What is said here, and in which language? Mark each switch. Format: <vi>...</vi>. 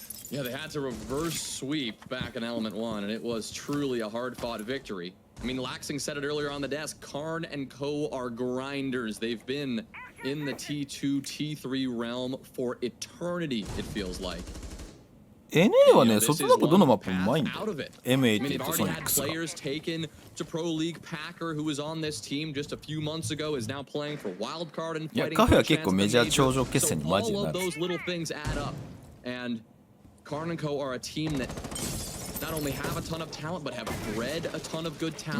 <en>Yeah, they had to reverse sweep back in Element 1, and it was truly a hard-fought victory. I mean, Laxing said it earlier on the desk, KARN&Co are grinders. They've been in the T2, T3 realm for eternity, it feels like.</en> <ja>NA はね、そつなくどのマップもうまいんだよ。 M8 とソニックスが。</ja> <en>Players taken to Pro League Packer, who was on this team just a few months ago, is now playing for Wildcard and fighting.</en> <ja>いや、カフェは結構メジャー頂上決戦にマジでなる。</ja> <en>So all of those little things add up, and KARN&Co are a team that not only have a ton of talent, but have bred a ton of good talent.</en>